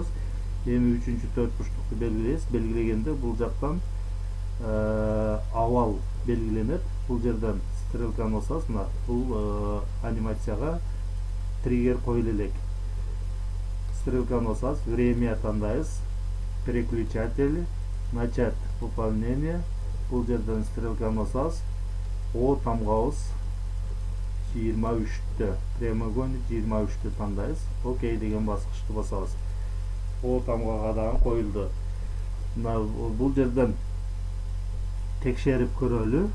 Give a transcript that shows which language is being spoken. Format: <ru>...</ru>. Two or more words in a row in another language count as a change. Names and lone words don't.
<ky>Эми 3-чү 4 бурчтукту белгилейбиз. Белгилегенде бул жактан овал белгиленет. Бул жерден стрелканы басабыз. Мына бул анимацияга триггер коюлу элек. Стрелканы басабыз, время тандайбыз,</ky> <ru>переключатели, начать выполнение.</ru> <ky>Бул жерден стрелканы басабыз, О тамгабыз 23-тө, прямоугольник 23-тө тандайбыз. Окей деген баскычты басабыз. О тамгага дагы коюлду. Мына бул жерден текшерип көрөлү.</ky>